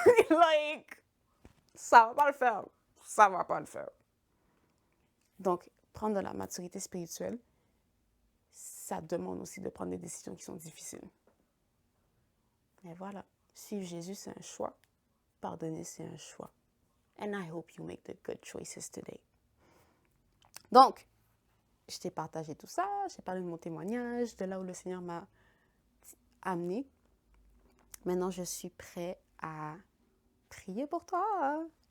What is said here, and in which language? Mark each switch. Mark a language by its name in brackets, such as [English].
[French] Like, ça va pas le faire. Ça va pas le faire. Donc, prendre de la maturité spirituelle, ça demande aussi de prendre des décisions qui sont difficiles. Et voilà, suivre Jésus, c'est un choix. pardonner, c'est un choix. [English] And I hope you make the good choices today. [French] Donc, je t'ai partagé tout ça, j'ai parlé de mon témoignage, de là où le Seigneur m'a amené. Maintenant, je suis prêt à prier pour toi.